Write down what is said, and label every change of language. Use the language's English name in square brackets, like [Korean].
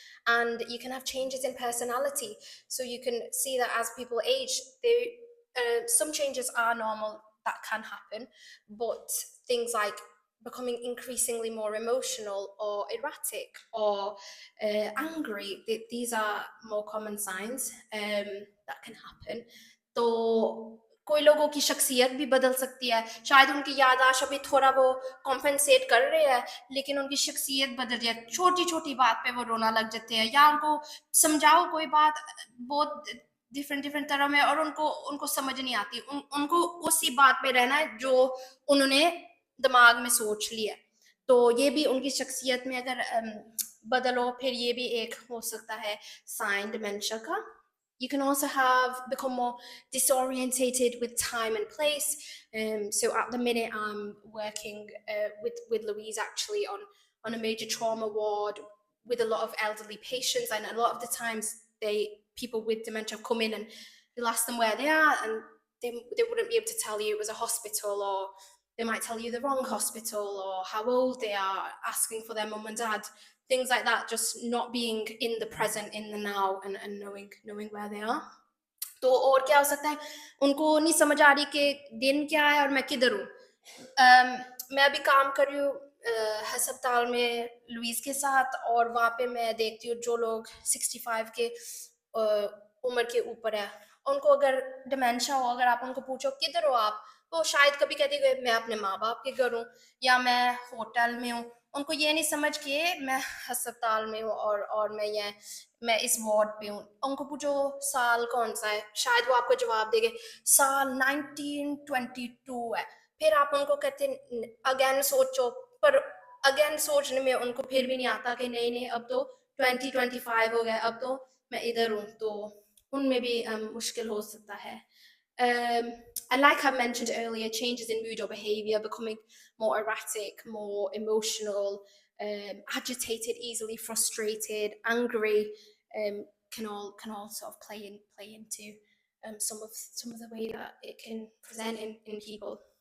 [English] And you can have changes in personality. So you can see that as people age, some changes are normal that can happen, but things like becoming increasingly more emotional or erratic or angry, these are more common signs that can happen. [Hindi] तो कोई लोगों की शख्सियत भी बदल सकती है, शायद उनकी याददाश्त अभी थोड़ा वो कॉम्पेंसेट कर रहे हैं, लेकिन उनकी शख्सियत बदल जाए, छोटी छोटी बात पे वो रोना लग जाते हैं, या उनको समझाओ कोई बात बहुत डिफरेंट तरह में और उनको समझ नहीं आती, उनको उसी बात पे रहना है जो उन्होंने दिमाग में सोच लिया, तो ये भी उनकी शख्सियत में अगर बदलो, फिर ये भी एक हो सकता है साइन डिमेंशिया का. [English] You can also become more disorientated with time and place. So at the minute, I'm working with Louise actually on a major trauma ward with a lot of elderly patients, and a lot of the times people with dementia come in and you'll ask them where they are, and they wouldn't be able to tell you it was a hospital, or they might tell you the wrong hospital, or how old they are, asking for their mum and dad, things like that, just not being in the present, in the now, and knowing where they are. [Hindi] तो और क्या हो सकता है, उनको नहीं समझ आ रही कि दिन क्या है और मैं किधर हूँ. मैं अभी काम कर रही हूँ अस्पताल में लुइस के साथ, और वहाँ पे मैं देखती हूँ जो लोग 65 के उम्र के ऊपर है, उनको अगर डिमेंशिया हो, अगर आप उनको पूछो किधर हो आप, तो शायद कभी कहते हैं मैं अपने माँ बाप के घर हूँ या मैं होटल में हूँ. उनको ये नहीं समझ के मैं अस्पताल में हूँ और मैं इस वार्ड पे हूँ. उनको पूछो साल कौन सा है, शायद वो आपको जवाब देंगे साल 1922 है. फिर आप उनको कहते अगेन सोचो, पर अगेन सोचने में उनको फिर भी नहीं आता कि नहीं नहीं अब तो 2025 हो गया, अब तो मैं इधर हूँ. तो उनमें भी मुश्किल हो सकता है. [English] And like I mentioned earlier, changes in mood or behaviour, becoming more erratic, more emotional, agitated, easily frustrated, angry, can all sort of play into some of the way that it can present in people.